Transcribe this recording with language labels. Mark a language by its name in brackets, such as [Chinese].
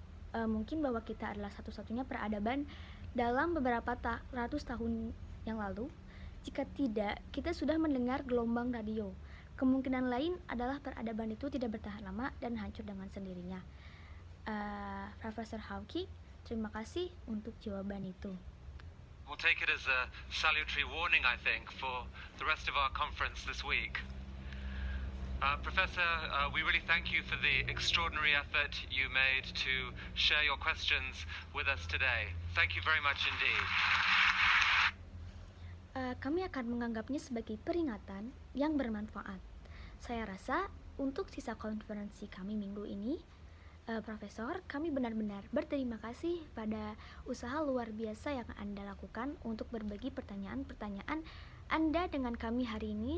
[Indonesian] Mungkin bahwa kita adalah satu-satunya peradaban dalam beberapa ratus tahun yang lalu. Jika tidak, kita sudah mendengar gelombang radio. Kemungkinan lain adalah peradaban itu tidak bertahan lama dan hancur dengan sendirinya. Profesor Hawking, terima kasih untuk jawaban itu. [English] We'll take it as a salutary warning, I think, for the rest of our conference this week. Professor, we really thank you for the extraordinary effort you made to share your questions with us today. Thank you very much indeed. [Indonesian] Kami akan menganggapnya sebagai peringatan yang bermanfaat. Saya rasa untuk sisa konferensi kami minggu ini, Profesor, kami benar-benar berterima kasih pada usaha luar biasa yang Anda lakukan untuk berbagi pertanyaan-pertanyaan Anda dengan kami hari ini.